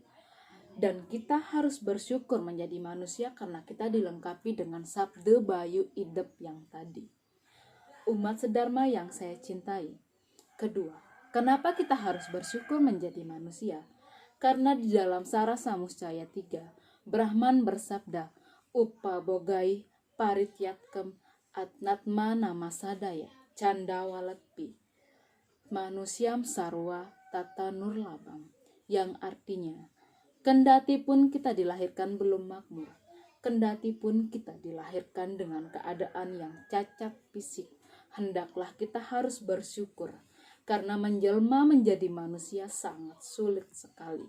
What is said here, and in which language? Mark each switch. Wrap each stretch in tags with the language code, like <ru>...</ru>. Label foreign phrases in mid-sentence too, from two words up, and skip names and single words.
<id>Dan kita harus bersyukur menjadi manusia karena kita dilengkapi dengan sabda, bayu, idep yang tadi. Umat sedharma yang saya cintai. Kedua, kenapa kita harus bersyukur menjadi manusia? Karena di dalam Sara Samusjaya 3, Brahman bersabda,</id> <sa>Upa bogai parityatkem atnatma namasadaya candawalatpi manusiam sarwa tata nurlabam,</sa> <id>yang artinya, kendati pun kita dilahirkan belum makmur, kendati pun kita dilahirkan dengan keadaan yang cacat fisik, hendaklah kita harus bersyukur, karena menjelma menjadi manusia sangat sulit sekali.</id>